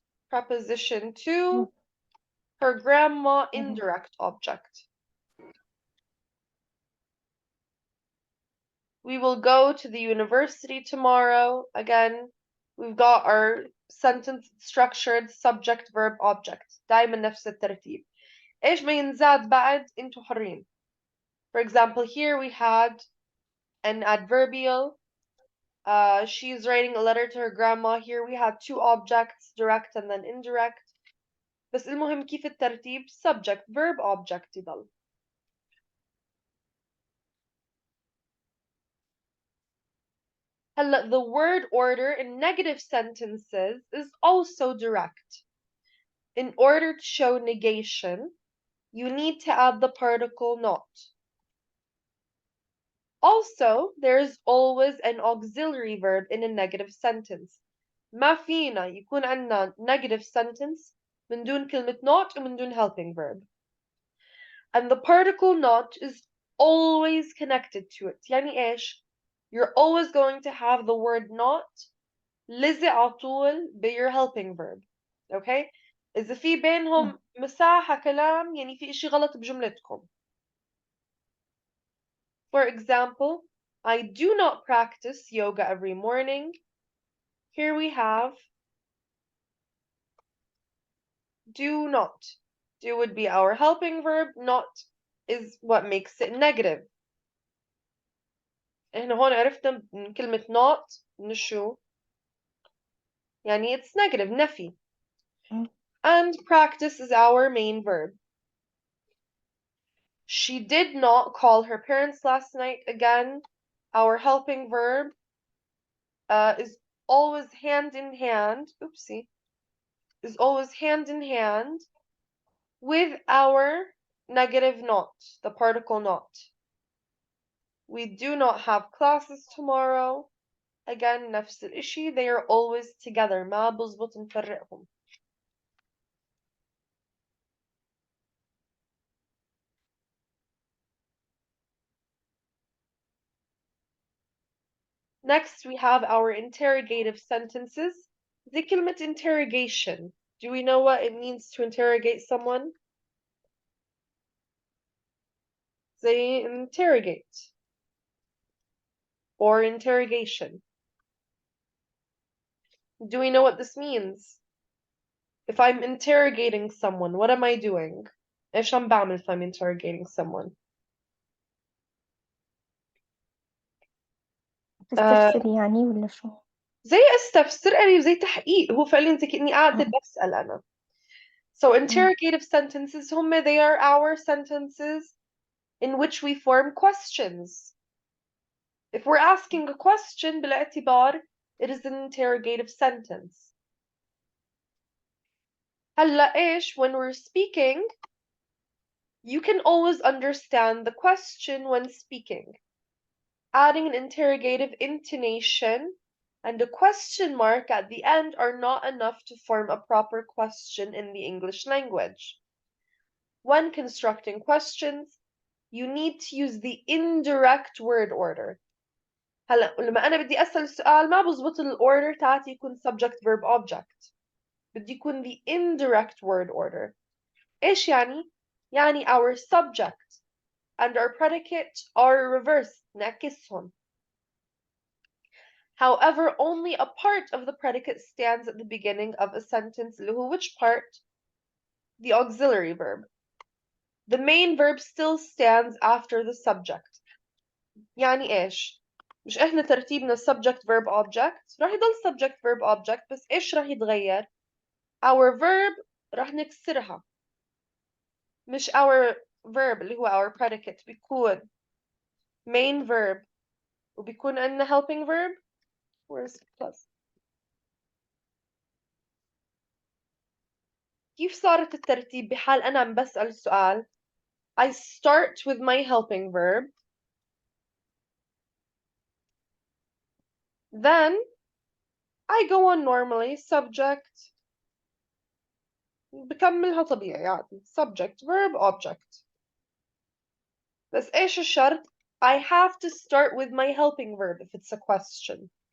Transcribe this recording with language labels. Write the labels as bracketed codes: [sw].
[en] Preposition to. Her grandma, indirect object. We will go to the university tomorrow. Again, we've got our sentence structured subject, verb, object. [ar] دايما نفس الترتيب. إيش ما ينزاد بعد انتوا حرين. [en] For example, here we had an adverbial. She's writing a letter to her grandma. Here we had two objects, direct and then indirect. [ar] بس المهم كيف الترتيب [en] subject, verb, object [ar] يضل. هلا [en] the word order in negative sentences is also direct. In order to show negation, you need to add the particle not. Also, there's always an auxiliary verb in a negative sentence. [ar] ما فينا يكون عندنا [en] negative sentence [ar] من دون كلمة not ومن دون helping verb. [en] And the particle not is always connected to it. [ar] يعني إيش؟ [en] You're always going to have the word not [ar] لزق على طول ب [en] your helping verb. Okay? [ar] إذا في بينهم مساحة كلام يعني في إشي غلط بجملتكم. [en] For example, I do not practice yoga every morning. Here we have do not. Do would be our helping verb, not is what makes it negative. [ar] احنا هون عرفنا من كلمة not من شو؟ يعني [en] it's negative, [ar] نفي. [en] And practice is our main verb. She did not call her parents last night. Again, our helping verb is always hand in hand. Oopsie. Is always hand in hand with our negative not, the particle not. We do not have classes tomorrow. Again, [ar] نفس الإشي. [en] They are always together. [ar] ما بزبط نفرقهم. [en] Next, we have our interrogative sentences. [ar] زي كلمة interrogation. [en] Do we know what it means to interrogate someone? Say interrogate or interrogation. Do we know what this means? If I'm interrogating someone, what am I doing? [ar] إيش عم بعمل [en] if I'm interrogating someone? [ar] تستفسري يعني ولا شو؟ زي استفسر قريب زي تحقيق هو فعليا زي كأني قاعدة بسأل أنا. [en] So interrogative sentences [ar] هم [en] they are our sentences in which we form questions. If we're asking a question [ar] بالاعتبار [en] it is an interrogative sentence. [ar] هلا إيش [en] when we're speaking you can always understand the question when speaking. Adding an interrogative intonation and a question mark at the end are not enough to form a proper question in the English language. When constructing questions, you need to use the indirect word order. [ar] هلا لما أنا بدي أسأل سؤال ما بزبط الأوردر تاعتي يكون [en] subject verb object. [ar] بدي يكون [en] the indirect word order. [ar] إيش يعني؟ يعني [en] our subject and our predicate are reversed [ar] نعكسهم. [en] However, only a part of the predicate stands at the beginning of a sentence [ar] اللي هو [en] which part? The auxiliary verb. The main verb still stands after the subject. [ar] يعني إيش؟ مش إحنا ترتيبنا subject verb object راح يضل subject verb object بس إيش راح يتغير؟ [en] Our verb [ar] راح نكسرها. مش our verb اللي هو [en] our predicate [ar] بيكون [en] main verb [ar] وبيكون عندنا helping verb. [en] Where's plus? [ar] كيف صارت الترتيب بحال أنا عم بسأل سؤال؟ [en] I start with my helping verb. Then I go on normally subject [ar] بكملها طبيعي عادي [en] subject verb object. [ar] بس إيش الشرط؟ [en] I have to start with my helping verb if it's a question.